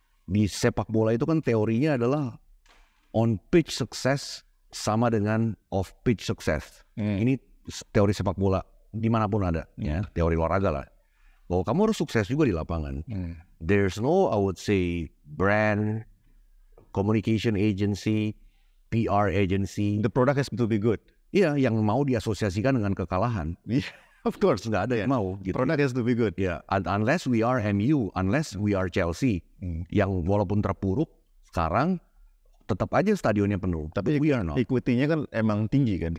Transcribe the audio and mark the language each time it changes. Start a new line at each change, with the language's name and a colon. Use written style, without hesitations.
Indonesian: Di sepak bola itu kan teorinya adalah
English: on pitch success
Indonesian: sama dengan
English: off pitch success.
Indonesian: Ini teori sepak bola dimanapun ada, ya teori olahraga lah. Bahwa kamu harus sukses juga di lapangan.
English: There's no, I would say, brand, communication agency, PR agency. The product has to be good.
Indonesian: Iya, yang mau diasosiasikan dengan kekalahan.
English: Of course,
Indonesian: nggak ada yang mau. Gitu.
English: Product has to be good. Yeah, unless we are MU, unless we are Chelsea,
Indonesian: yang walaupun terpuruk sekarang tetap aja stadionnya penuh. Tapi
English: we are not.
Indonesian: Equity-nya kan emang tinggi kan?